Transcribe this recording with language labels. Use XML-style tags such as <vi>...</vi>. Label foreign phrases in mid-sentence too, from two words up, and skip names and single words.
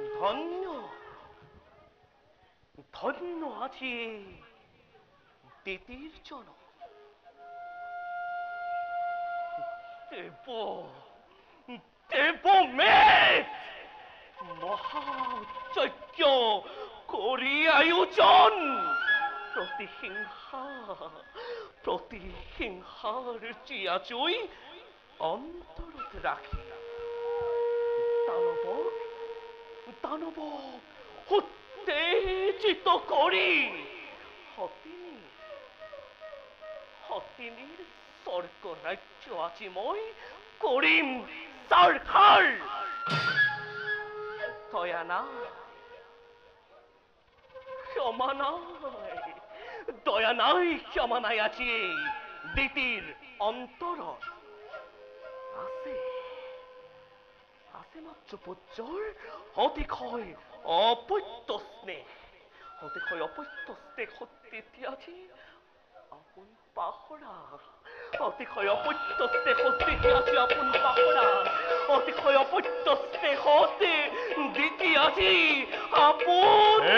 <as>ধন্য ধন্য আজি দিতির জনম। দেবমেধ মহাযজ্ঞ করি আয়োজন, প্রতিহিংসার চিয়াচুই অন্তরত রাখি। দানব উত্তেজিত করি হতিনীর স্বর্গ রাজ্য আজি মই করিম সরকার। দয়া না, ক্ষমা নাই, দয়া নাই, ক্ষমা নাই আজি দিতির অন্তর। আছে মাত্র পুত্রর অতিক্ষয় অপত্য স্নেহ, হতে আছে আপন পাহরা, অতিক্ষয় অপত্য স্নেহ হতে আছে আপন পাহরা, অতিক্ষয় অপত্য স্নেহ হতে দিতে আছে আপন।</as>